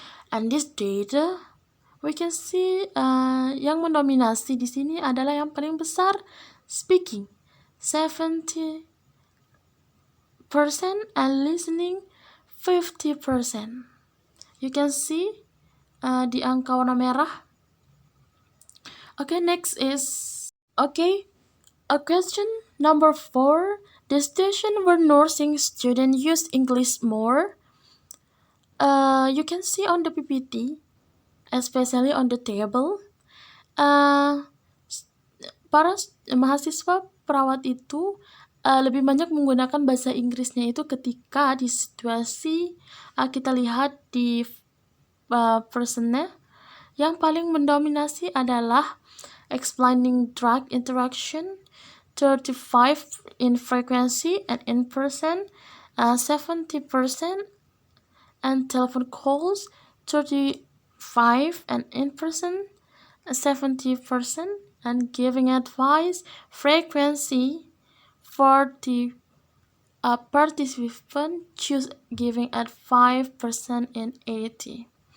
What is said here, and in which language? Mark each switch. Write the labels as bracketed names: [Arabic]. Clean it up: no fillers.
[English] And this data we can see [Indonesian] yang mendominasi di sini adalah yang paling besar [English] speaking 70% and listening 50%. You can see [Indonesian] di angka warna merah. [English] Okay, next is question number 4, the situation where nursing students use English more. You can see on the PPT, especially on the table, [Indonesian] para mahasiswa perawat itu lebih banyak menggunakan bahasa Inggrisnya itu ketika di situasi kita lihat di personnya. Yang paling mendominasi adalah [English] explaining drug interaction 35 in frequency and in person 70%, and telephone calls 35 and in person 70%, and giving advice frequency 40 participants choose giving at 5% in 80.